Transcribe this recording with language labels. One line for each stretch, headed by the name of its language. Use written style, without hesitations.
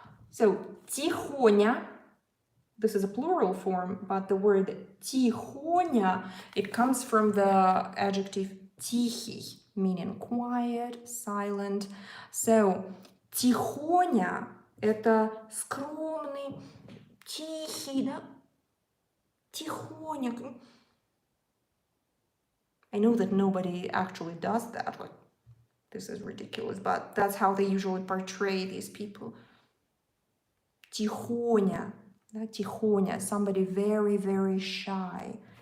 English: So, тихоня, this is a plural form, but the word тихоня, it comes from the adjective тихий, meaning quiet, silent.
Russian: So, тихоня – это скромный, тихий, да? Тихоня.
English: I know that nobody actually does that. Like, this is ridiculous, but that's how they usually portray these people.
Russian: Тихоня, да, тихоня,
English: somebody very, very shy.